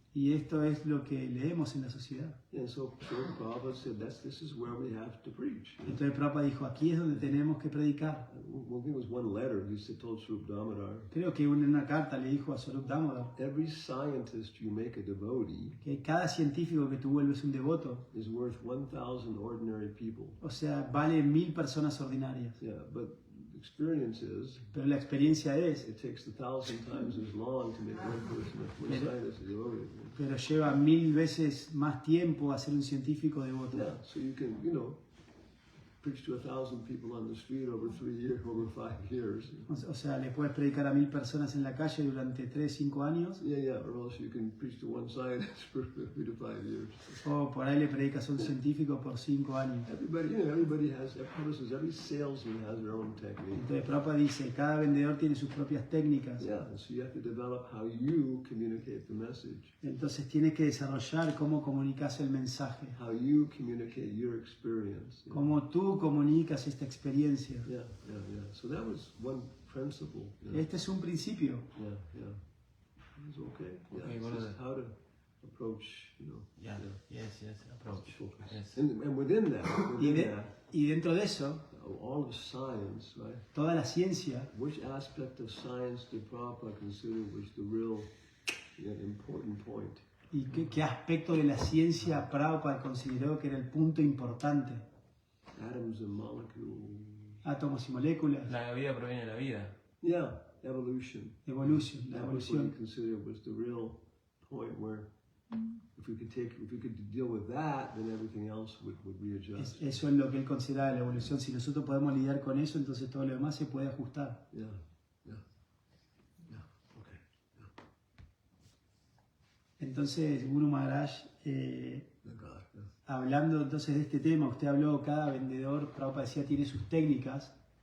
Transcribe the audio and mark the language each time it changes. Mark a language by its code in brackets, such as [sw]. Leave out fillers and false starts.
[es] Y esto es lo que leemos en la sociedad. [en] And so Prabhupada said this is where we have to preach. [es] Entonces Prabhupada dijo, aquí es donde tenemos que predicar. [en] Well, I think it was one letter he told Swarup Damodar. [es] Creo que en una carta le dijo a Swarup Damodar [en] Every scientist you make a devotee [es] que cada científico que tú vuelves un devoto, [en] is worth 1,000 ordinary people. [es] o sea, vale 1000 personas ordinarias. [en] Yeah, but the experience is [es] Pero la experiencia es, [en] it takes 1,000 times as long to make one person, one scientist a devotee. [es] pero lleva 1000 veces más tiempo a ser un científico devoto. [en] Yeah, so you can, preach to 1,000 people on the street over 5 years. [es] O sea, le puedes predicar a 1000 personas en la calle durante 3, 5 años, [en] Yeah, or else you can preach to one scientist for 3 to 5 years. [es] o por ahí le predicas a un científico por 5 años. [en] Everybody has, every salesman has their own technique. [es] Entonces Prabhupada dice, cada vendedor tiene sus propias técnicas. [en] Yeah, and so you have to develop how you communicate the message, [es] Entonces tienes que desarrollar cómo comunicas el mensaje, [en] how you communicate your experience. [es] cómo tú comunicas esta experiencia. [en] Yeah. So that was one principle. [es] Este es un principio. [en] Yeah. It's okay. Yeah, Okay, it's what just are how to approach, Yeah, yes, approach. focus. Yes. And within that, [es] Y dentro de eso, [en] all of science, right? [es] toda la ciencia, [en] Which aspect of science did Prabhupada consider was the real important point? [es] y qué aspecto de la ciencia Prabhupada consideró que era el punto importante. [en] Atoms and molecules. [es] Átomos y moléculas, La vida proviene de la vida. [en] Yeah, evolution. [es] la [en] That was what he [es] evolución. [en] considered was the real point where if we could deal with that, then everything else would readjust. [es] Eso es lo que él consideraba la evolución. Si nosotros podemos lidiar con eso, entonces todo lo demás se puede ajustar. [en] Yeah. Okay. [es] Entonces, Guru Maharaj, [en] The God. Yeah. [es] hablando entonces de este tema, usted habló, cada vendedor, Prabhupada decía, tiene sus técnicas.